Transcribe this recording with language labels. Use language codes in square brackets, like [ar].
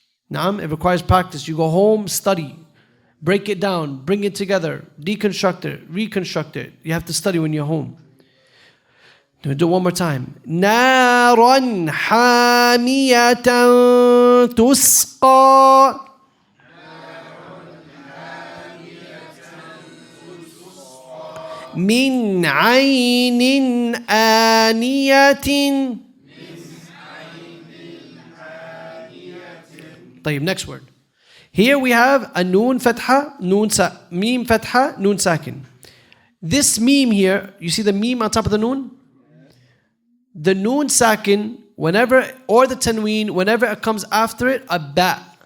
[en] Naam, it requires practice. You go home, study, break it down, bring it together, deconstruct it, reconstruct it. You have to study when you're home. Do it one more time. [ar] نارا حامية تسقى من عين آنية. [en] طيب, next word. Here we have a noon fatha, meme fatha, noon sakin. This meme here, you see the meme on top of the noon? The noon sakin, whenever, or the tanween, whenever it comes after it, a ba.